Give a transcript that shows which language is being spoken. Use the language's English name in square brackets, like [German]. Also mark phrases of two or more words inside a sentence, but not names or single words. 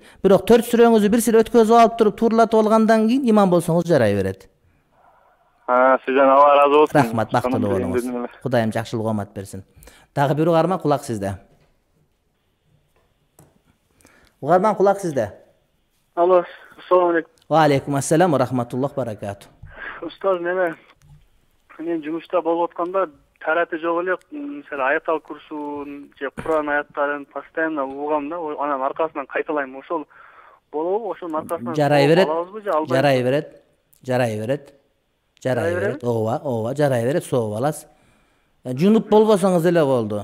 [Kyrgyz] Бирок 4 сүрөңүздү бир сире өткөзүп алып туруп, туурлатып алгандан кийин имам болсоңуз жарай берет. Сизден Алла разы болсун. Рахмат, бактылуу болуңуз. Кудайым жакшылык оомат берсин. Дагы бир угарман, кулак сизде. Угарман, кулак сизде. Алло, [Arabic] السلام عليكم. وعليكم السلام ورحمة الله بركاته. [Kyrgyz] Ustaz neme men жумушта болуп атканда тараты жок эле, мисалы аятал курсун же Куран аяттарын постоянно угам да, анан аркасынан кайталайм. Ошол болобу? Ошонун аркасынан жарай берет. Жарай берет. Ооба, жарай берет, сооп аласыз. Жунуп болбосоңуз эле болду.